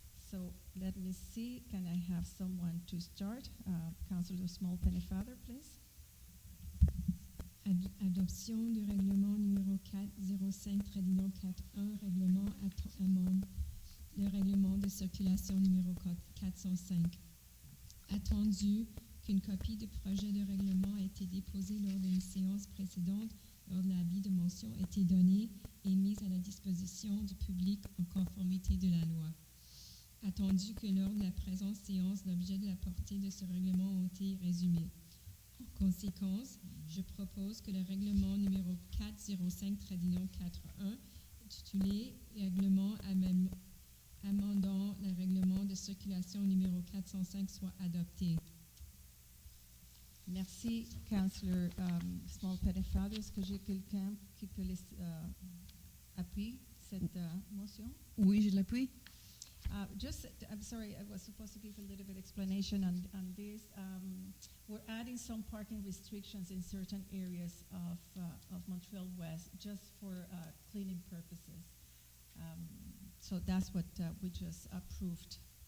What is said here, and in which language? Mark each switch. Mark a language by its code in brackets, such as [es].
[en] So let me see, can I have someone to start? Councillor Small Benefather, please. [fr] Adoption du règlement numéro 405 trédino 41, règlement amende le règlement de circulation numéro 405. Attendu qu'une copie du projet de règlement a été déposée lors d'une séance précédente, lors de l'avis de motion a été donné et mise à la disposition du public en conformité de la loi. Attendu que lors de la présente séance, l'objet de la portée de ce règlement ont été résumés. En conséquence, je propose que le règlement numéro 405-41, intitulé Règlement amendant le règlement de circulation numéro 405 soit adopté. Merci, Councillor Small Benefather. Est-ce que j'ai quelqu'un qui peut appuyer cette motion? Oui, je l'appuie. [en] I'm sorry, I was supposed to give a little bit explanation on this. We're adding some parking restrictions in certain areas of Montreal-West just for cleaning purposes. So that's what we just approved.